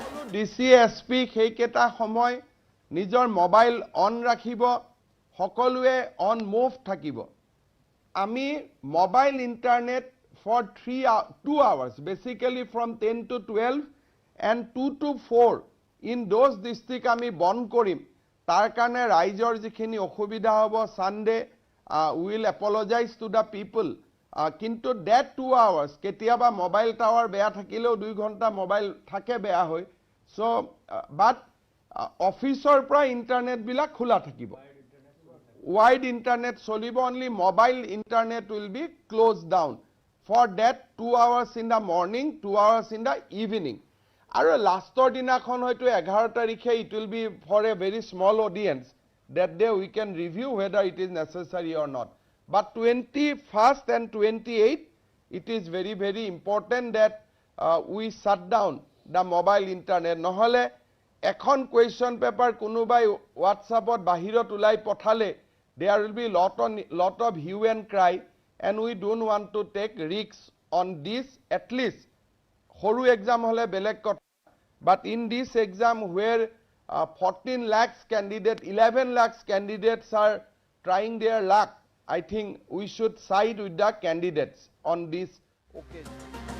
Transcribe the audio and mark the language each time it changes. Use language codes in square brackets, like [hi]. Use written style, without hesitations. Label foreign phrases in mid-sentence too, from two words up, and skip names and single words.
[en] DC SP [as] সেইকেইটা সময় নিজৰ [en] mobile on [as] ৰাখিব সকলোৱে [en] on move [as] থাকিব আমি [en] mobile internet for 2 hours basically from 10 to 12 and 2 to 4 in those district [as] আমি বন কৰিম তাৰ কাৰণে ৰাইজৰ যিখিনি অসুবিধা হ'ব সানডে [en] will apologize to the people [as] কিন্তু that 2 hours কেতিয়াবা [en] mobile tower [as] বেয়া থাকিলেও 2 ঘণ্টা মোবাইল থাকে বেয়া হয় [en] so but [as] অফিচৰ পৰা ইন্টাৰনেট বিলাক খোলা থাকিব [en] wide internet [as] চলিব [en] only mobile internet will be closed down for that 2 hours in the morning 2 hours in the evening [as] আৰু লাষ্টৰ দিনাখন হয়তো 11 তাৰিখে [en] it will be for a very small audience that day we can review whether it is necessary or not but 21st and 28th it is very very important that we shut down the mobile internet [as] নহলে এখন [en] question paper [as] কোনোবাই WhatsAppত বাহিৰত উলাই পঠালে [en] there will be lot of hue and cry and we don't want to take risks on this at least [as] সৰু exam হ'লে বেলেগ কথা [en] but in this exam where 14 lakhs candidates 11 lakhs candidates are trying their luck I think we should side with the candidates on this occasion